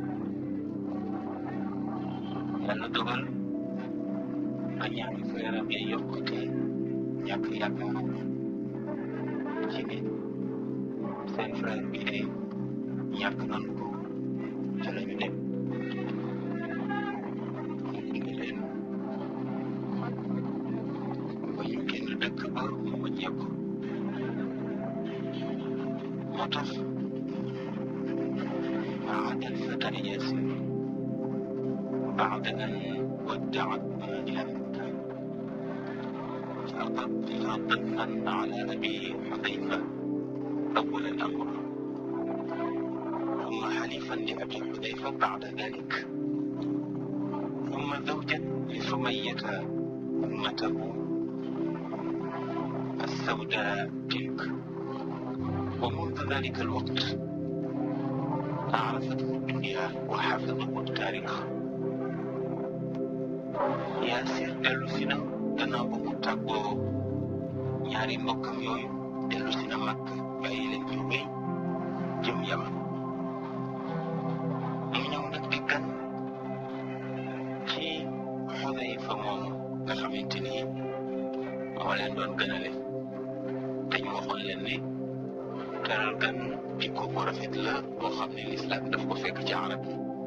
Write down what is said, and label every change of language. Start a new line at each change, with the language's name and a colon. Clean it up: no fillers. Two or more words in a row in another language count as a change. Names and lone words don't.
Wolof: yàlla dogal ba ñaari frère am yi yokkute ñàkk yaakaar ci ne seen frère bi de ñàkk nañu ko ca la ñu dem. ñu leen ba ñu génn dëkk ba mu wàññeeku. moo tax
Arabic: عاد الفتى ياسر بعد أن ودعت مهجته فأقبل ضيفا على أبي حذيفة أول الأمر، ثم حليفا لأبي حذيفة بعد ذلك، ثم زوجا لسمية أمته السوداء تلك. ومنذ ذلك الوقت عرفته الدنيا وحفظه التاريخ.
Wolof: Yaasir dellu si na gannaaw ba mu tàggoo ñaari mbokkam yooyu, dellu si na Makka bàyyi leen ñu wéy jëm Yaman. mu ñëw nag di gan ci Xudayfa moomu nga xamante ni moo leen doon gënale, te ñu waxoon leen ne teral gan jikko bu rafet la boo xam ne lislaam daf ko fekk ci arab yi.